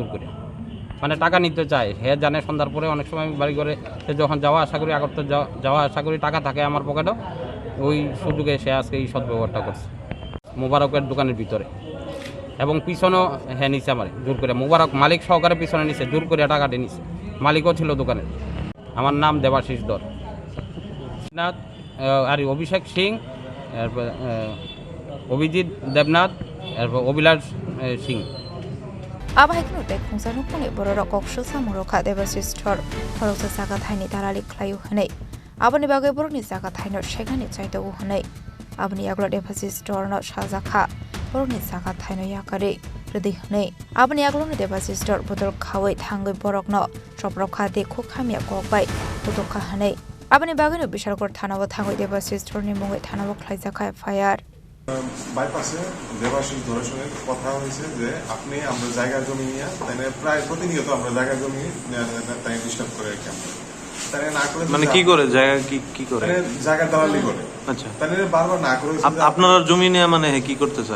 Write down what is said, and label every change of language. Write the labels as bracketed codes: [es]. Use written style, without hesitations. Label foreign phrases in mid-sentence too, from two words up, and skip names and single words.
[bn] করে মানে টাকা নিতে চায় হে জানে সন্ধ্যার পরে অনেক সময় বাড়ি করে সে যখন যাওয়া আসা করি আগত যাওয়া আসা করি টাকা থাকে আমার পকেটও ওই সুযোগে সে আজকে এই সদ্ব্যবহারটা করছে মোবারকের দোকানের ভিতরে এবং পিছনেও হ্যাঁ নিচে আমার জোর করে মোবারক মালিক সহকারে পিছনে নিচে জোর করে টাকাটি নিচে মালিকও ছিল দোকানের আমার নাম দেবাশিস দর আর অভিষেক সিং এরপর অভিজিৎ দেবনাথ এরপর অভিলাষ সিং [trp] Abahiknude Kungsanu Pune Borok Samuroka Devasis Tor Korosa Saka Tiny Darali Klayu Hane Abani Bagaburni Saka Tino Shekani Chaito Hane Abani Agla Devasis Tor not Shazaka Borni Saka Tino Yakari Redi Hane Abani Aglon Devasis Tor Bodor Kawi Tango Borokno Choproka de Kukamia Gobai Budoka Hane Abani Bagano Bishakor Tanawa Tango Devasis Torni Mungo Tanawa Klaisaka FIR [bn] বাইপাসে দেবাশিস ধরের সঙ্গে কথা হয়েছে যে আপনি আমরা জায়গা জমি নিয়ে তাই প্রায় প্রতিনিয়ত আমরা জায়গা জমি তাই ডিস্টার্ব করে রাখি আমরা তাই না করে মানে কি করে জায়গা কি করে জায়গা দালালি করে আচ্ছা তাই বারবার না করে আপনারা জমি নিয়ে মানে কি করতে চায়